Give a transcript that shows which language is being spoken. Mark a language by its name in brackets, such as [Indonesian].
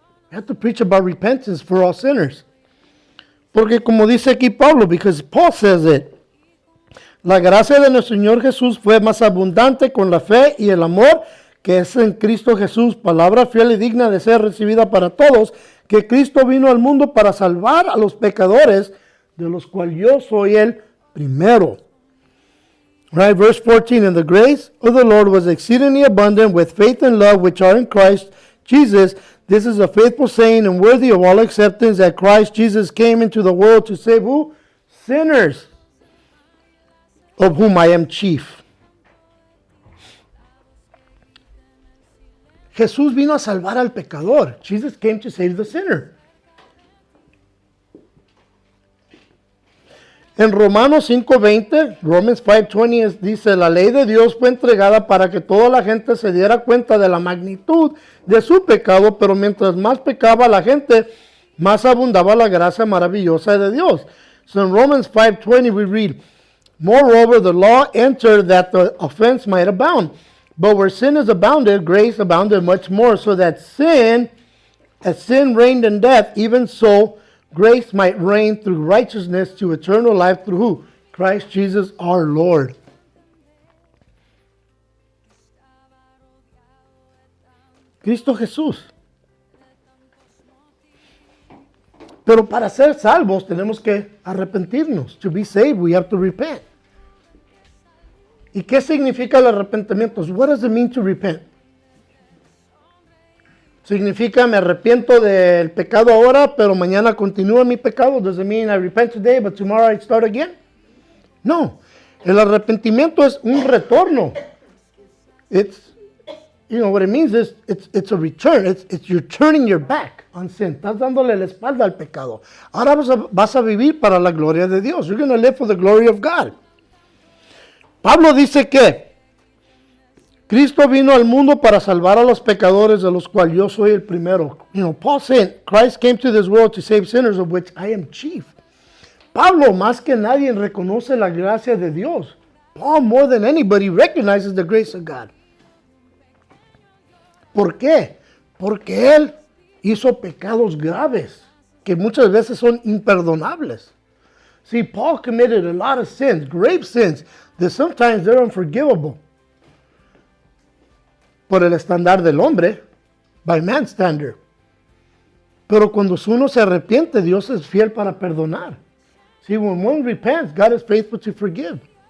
[English] We have to preach about repentance for all sinners. [Spanish] Porque como dice aquí Pablo, [English] because Paul says it, [Spanish] la gracia de nuestro Señor Jesús fue más abundante con la fe y el amor que es en Cristo Jesús, palabra fiel y digna de ser recibida para todos, que Cristo vino al mundo para salvar a los pecadores, de los cuales yo soy el primero. [English] Right, verse 14, and the grace of the Lord was exceedingly abundant with faith and love which are in Christ Jesus. This is a faithful saying and worthy of all acceptance, that Christ Jesus came into the world to save who? Sinners, of whom I am chief. [Spanish] Jesús vino a salvar al pecador. [English] Jesus came to save the sinner. [Spanish] En Romanos 5:20, Romans 5:20 dice, la ley de Dios fue entregada para que toda la gente se diera cuenta de la magnitud de su pecado, pero mientras más pecaba la gente, más abundaba la gracia maravillosa de Dios. [English] So in Romans 5:20 we read, moreover, the law entered that the offense might abound. But where sin is abounded, grace abounded much more, so that as sin reigned in death, even so grace might reign through righteousness to eternal life through who? Christ Jesus our Lord. [Spanish] Cristo Jesús. Pero para ser salvos tenemos que arrepentirnos. [English] To be saved, we have to repent. [Spanish] ¿Y qué significa el arrepentimiento? [English] What does it mean to repent? [Spanish] Significa me arrepiento del pecado ahora, pero mañana continúa mi pecado. [English] Does it mean I repent today, but tomorrow I start again? [Spanish] No. El arrepentimiento es un retorno. [English] It's, you know, what it means is it's a return. It's you're turning your back on sin. [Spanish] Estás dándole la espalda al pecado. Ahora vas a vivir para la gloria de Dios. [English] You're going to live for the glory of God. [Spanish] Pablo dice que Cristo vino al mundo para salvar a los pecadores, de los cuales yo soy el primero. [English] You know, Paul said, Christ came to this world to save sinners, of which I am chief. [Spanish] Pablo, más que nadie, reconoce la gracia de Dios. [English] Paul, more than anybody, recognizes the grace of God. [Spanish] ¿Por qué? Porque él hizo pecados graves, que muchas veces son imperdonables. [English] See, Paul committed a lot of sins, grave sins, that sometimes they're unforgivable. [Spanish] Por el estándar del hombre, [English] by man's standard. [Spanish] Pero cuando uno se arrepiente, Dios es fiel para perdonar. [English] See, when one repents, God is faithful to forgive.